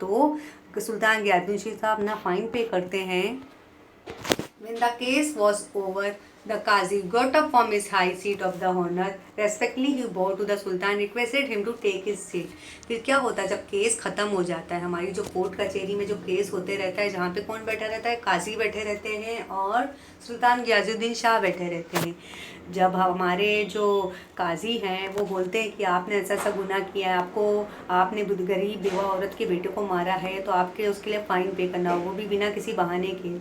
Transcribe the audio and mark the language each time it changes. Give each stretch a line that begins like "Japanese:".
Hindi: तो सुल्तान गयाजुद्दीन शाह अपना फ़ाइन पे करते हैं।
English: When the case was over, the Qazi got up from his high seat of the honor. Respectfully he bowed to the Sultan, requested him to take his seat।
Hindi: फिर क्या होता है, जब केस ख़त्म हो जाता है, हमारी जो कोर्ट कचहरी में जो केस होते रहता है, जहाँ पे कौन बैठा रहता है, काजी बैठे रहते हैं और सुल्तान गयाजुद्दीन शाह बैठे रहते हैं। जब हमारे जो काजी हैं वो बोलते हैं कि आपने ऐसा ऐसा गुनाह किया है, आपने गरीब बेवा औरत के बेटे को मारा है, तो आपके उसके लिए फ़ाइन पे करना हो, वो भी बिना किसी बहाने के।